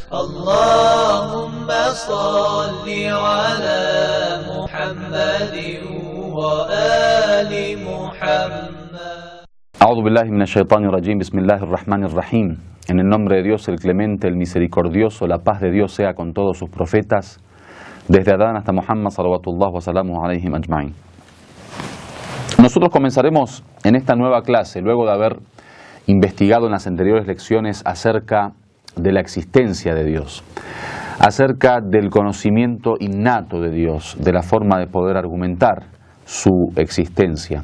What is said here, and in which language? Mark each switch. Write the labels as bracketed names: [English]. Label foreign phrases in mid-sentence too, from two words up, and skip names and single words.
[Arabic] اللهم صل على محمد وآل محمد. أعوذ بالله من الشيطان الرجيم. بسم الله الرحمن الرحيم. [Spanish] En el nombre de Dios, el clemente, el misericordioso, la paz de Dios sea con todos sus profetas, desde Adán hasta Muhammad [Arabic] صلوات الله وسلامه عليهم أجمعين. [Spanish] Nosotros comenzaremos en esta nueva clase, luego de haber investigado en las anteriores lecciones acerca de la existencia de Dios, acerca del conocimiento innato de Dios, de la forma de poder argumentar su existencia.